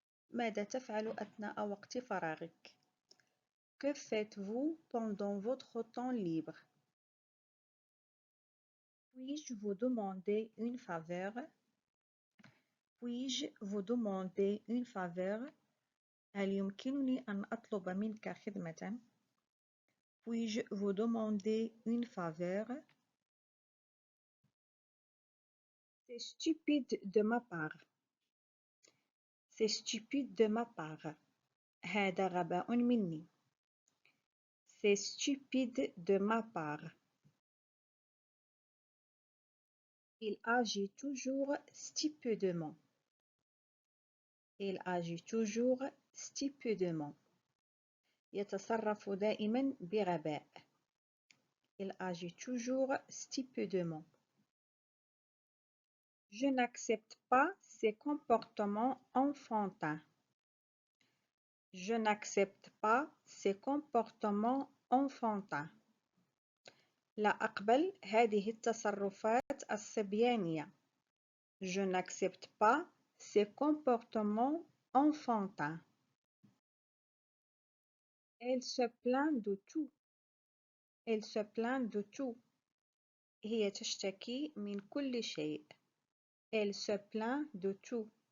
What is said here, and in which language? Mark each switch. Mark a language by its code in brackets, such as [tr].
[ar] ماذا تفعل أثناء وقت فراغك؟ [fr] Que faites-vous pendant votre temps libre? Puis-je vous demander une faveur? Puis-je vous demander une faveur? [ar] هل يمكنني أن أطلب منك خدمة؟ [fr] Puis-je vous demander une faveur? C'est stupide de ma part. C'est stupide de ma part. [ar] هذا غباء مني. [fr] C'est stupide de ma part. Il agit toujours stupidement. Il agit toujours stupidement. [ar] يتصرف دائما بغباء. [fr] Il agit toujours stupidement. Je n'accepte pas ces comportements enfantins. Je n'accepte pas ces comportements enfantins. [ar] لا أقبل هذه التصرفات الصبيانية. [fr] Je n'accepte pas ces comportements enfantins. Elle se plaint de tout. Elle se plaint de tout. [ar] هي تشتكي من كل شيء. [fr] Elle se plaint de tout.